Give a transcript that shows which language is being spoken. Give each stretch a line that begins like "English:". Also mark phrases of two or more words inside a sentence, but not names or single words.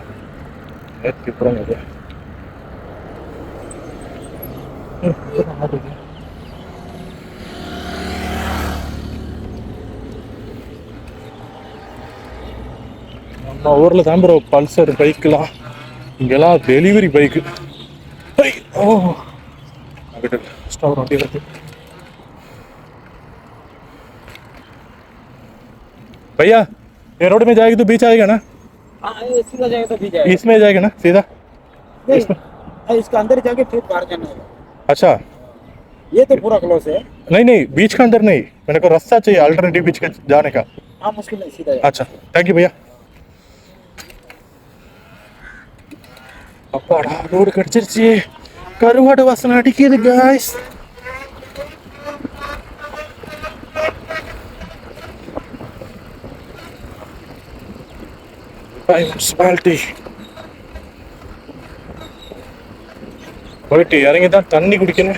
Tamil: நேற்று அப்புறம் அது நம்ம ஊரில் தான் ப்ரோ பல்சர் பைக்கெலாம், இங்கெல்லாம்
English: delivery bike.
Tamil: ஸ்டவர் வண்டி வருது.
Hindi: भैया ये रोड में जाएगी तो बीच आएगा ना? सीधा जाएगा तो बीच आएगा। इसमें जाएगा ना सीधा? इसमें इसका अंदर जाके फिर बाहर जाना है। अच्छा, ये तो पूरा क्लोज है। नहीं बीच का अंदर नहीं, मेरे को रास्ता चाहिए अल्टरनेटिव बीच के जाने का। हाँ, मुश्किल नहीं, सीधा। अच्छा,
English: thank you
Hindi: भैया.
Tamil: அப்பாடா, ரோடு கிடச்சிருச்சு. கருவாடு வாசனை அடிக்குது காய்ஸ். முனிசிபாலிட்டி போயிட்டு இறங்கி தான் தண்ணி குடிக்கணும்.